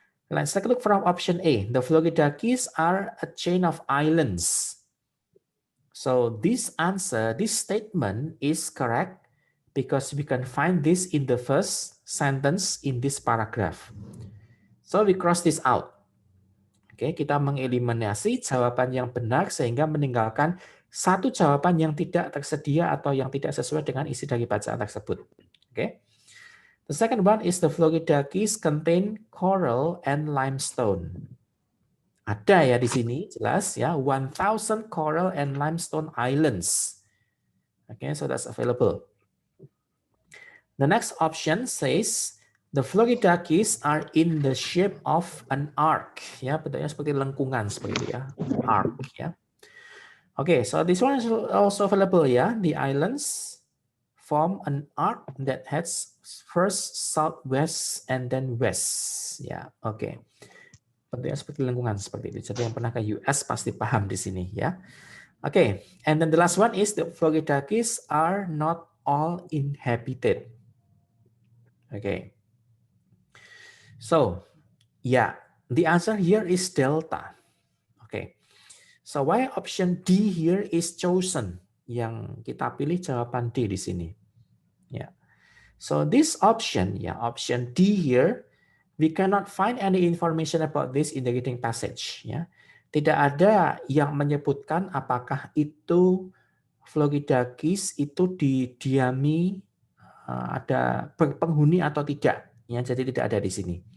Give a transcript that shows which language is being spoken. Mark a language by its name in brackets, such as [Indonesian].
[English] Let's take a look from option A. The Florida Keys are a chain of islands. So this answer, this statement is correct because we can find this in the first sentence in this paragraph. So we cross this out. [Indonesian] Oke, kita mengeliminasi jawaban yang benar sehingga meninggalkan satu jawaban yang tidak tersedia atau yang tidak sesuai dengan isi dari bacaan tersebut. Oke. [English] The second one is the Florida Keys contain coral and limestone. [Indonesian] Ada ya di sini, jelas ya, [English] 1,000 coral and limestone islands. Okay, so that's available. The next option says the Florida Keys are in the shape of an arc. [Indonesian] Ya, bentuknya seperti lengkungan seperti itu ya, arc ya. [English] Okay, so this one is also available ya. The islands form an arc that heads first southwest and then west. [Indonesian] Ya, oke. Bentuknya seperti lengkungan seperti itu. Jadi yang pernah ke US pasti paham di sini ya. [English] Oke, and then the last one is the Florida Keys are not all inhabited. Okay. So, yeah, the answer here is delta. Okay. So why option D here is chosen? [Indonesian] Yang kita pilih jawaban D di sini. Yeah. [English] So this option, yeah, option D here, we cannot find any information about this in the reading passage. [Indonesian] Ya. Tidak ada yang menyebutkan apakah itu Florida Keys itu didiami ada penghuni atau tidak. Ya, jadi tidak ada di sini.